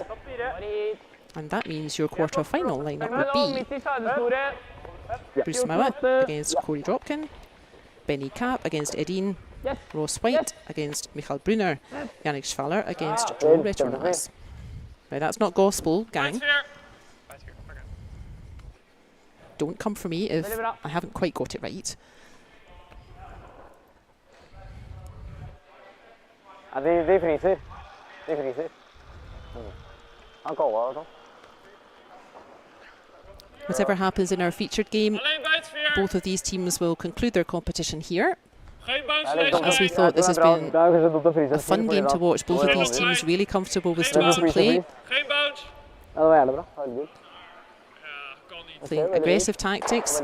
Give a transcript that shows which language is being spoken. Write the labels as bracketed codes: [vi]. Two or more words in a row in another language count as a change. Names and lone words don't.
[en] And that means your quarter-final lineup would be Bruce Mouat against Dropkin, Benny Kapp against Edin, Ross Whyte against Brunner, Schwaller against Retornaz. Now that's not gospel, gang. Don't come for me if I haven't quite got it right. [no] De fryser. De fryser. Han kaller og sånn. [en] Whatever happens in our featured game, both of these teams will conclude their competition here. As we thought, this has been a fun game to watch. Both of these teams really comfortable with stones in play. [no] Ja, det var jævlig bra. Herregud. [en] Playing aggressive tactics.